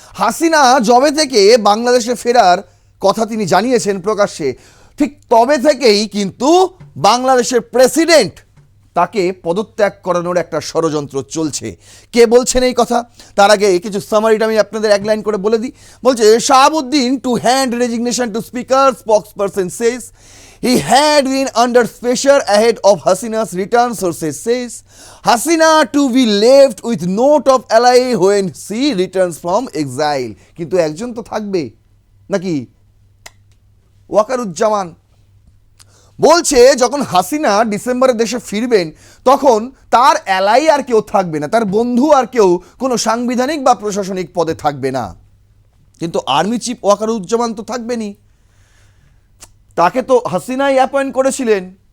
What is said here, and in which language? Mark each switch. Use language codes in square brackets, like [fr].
[bn] হাসিনা জবে থেকে বাংলাদেশে ফেরার কথা তিনি জানিয়েছেন প্রকাশ্যে, ঠিক তবে থেকেই কিন্তু বাংলাদেশের প্রেসিডেন্ট তাকে পদত্যাগ করানোর একটা ষড়যন্ত্র চলছে। কে বলছেন এই কথা? তার আগে কিছু সামারিটা আমি আপনাদের এক লাইন করে বলে দিই। বলছে, [en] Shahabuddin to hand resignation to speaker, spokesperson says he had been under pressure ahead of Hasina's return, sources says. Hasina to be left with note of ally when she returns from exile. [bn] কিন্তু একজন তো থাকবে নাকি? ওয়াকারুজ্জামান বলছে, যখন হাসিনা ডিসেম্বরে দেশে ফিরবেন তখন তার অ্যালাই আর কেউ থাকবে না, তার বন্ধু আর কেউ কোনো সাংবিধানিক বা প্রশাসনিক পদে থাকবে না। কিন্তু আর্মি চিফ ওয়াকারুজ্জামান তো থাকবেনই, তাকে তো হাসিনাই অ্যাপয়েন্ট করেছিলেন।